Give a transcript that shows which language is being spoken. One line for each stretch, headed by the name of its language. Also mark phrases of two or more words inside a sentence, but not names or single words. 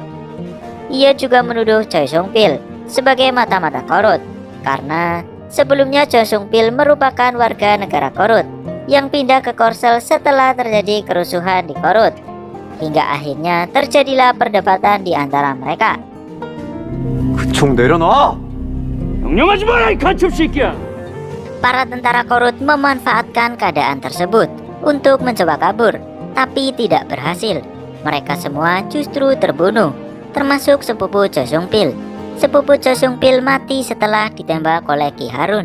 Indonesian: Ia juga menuduh Choi Sung Pil sebagai mata-mata Korut karena sebelumnya Choi Sung Pil merupakan warga negara Korut yang pindah ke Korsel setelah terjadi kerusuhan di Korut. Hingga akhirnya terjadilah perdebatan di antara mereka.
Korean: 그총 내려놔! 명령하지 마라 이 간첩 새끼야.
Indonesian: Para tentara Korut memanfaatkan keadaan tersebut untuk mencoba kabur, tapi tidak berhasil. Mereka semua justru terbunuh, termasuk sepupu Cho Sung Pil. Sepupu Cho Sung Pil mati setelah ditembak oleh Ki Harun.